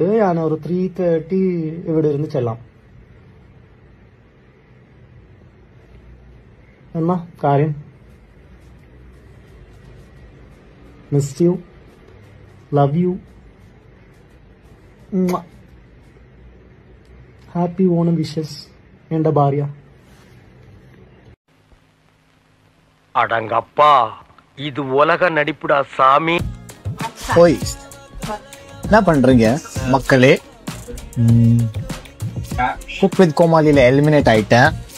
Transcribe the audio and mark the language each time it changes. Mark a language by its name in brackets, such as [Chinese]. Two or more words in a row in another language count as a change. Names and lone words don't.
[Malayalam] ഞാൻ ഒരു 3:30 ഇവിടെ ഇരുന്ന് ചെല്ലാം. എന്നാ കാര്യം? [English] miss you, love you, happy Onam wishes [Malayalam] എന്റെ ഭാര്യ. [Tamil] அடங்கப்பா, இது உலக நடிப்புடா சாமி. ஓய், என்ன பண்றீங்க மக்களே? குக் வித் கோமாளியில் எலிமினேட் ஆயிட்டேன்.